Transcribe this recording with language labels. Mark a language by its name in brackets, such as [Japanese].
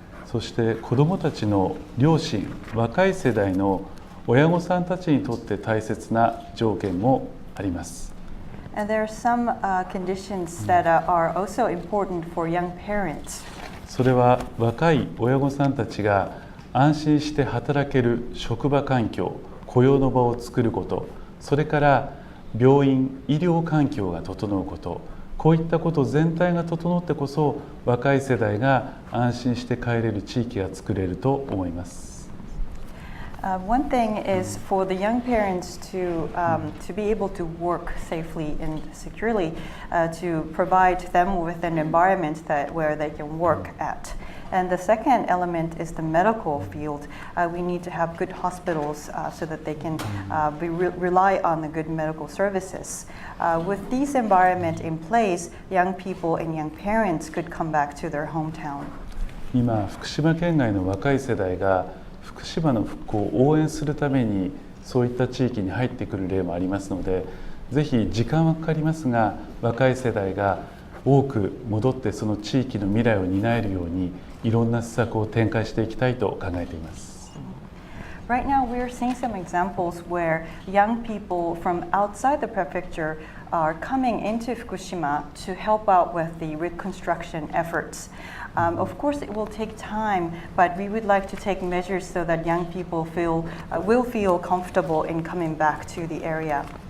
[Japanese] そして子どもたちの両親、若い世代の親御さんたちにとって大切な条件もあります。 [English] And there are some conditions that are also important for young parents. [Japanese] それは若い親御さんたちが安心して働ける職場環境、雇用の場を作ること、それから病院、医療環境が整うこと、こういったこと全体が整ってこそ若い世代が安心して帰れる地域が作れると思います。 [English] One thing is for the young parents to be able to work safely and securely, to provide them with an environment where they can work at. And the second element is the medical field. We need to have good hospitals so that they can rely on the good medical services. With these environment in place, young people and young parents could come back to their hometown. [Japanese] 今、福島県外の若い世代が福島の復興を応援するためにそういった地域に入ってくる例もありますので、ぜひ時間はかかりますが若い世代が多く戻ってその地域の未来を担えるようにいろんな施策を展開していきたいと考えています。 [English] Right now we are seeing some examples where young people from outside the prefecture are coming into Fukushima to help out with the reconstruction efforts. Of course, it will take time, but we would like to take measures so that young people will feel comfortable in coming back to the area.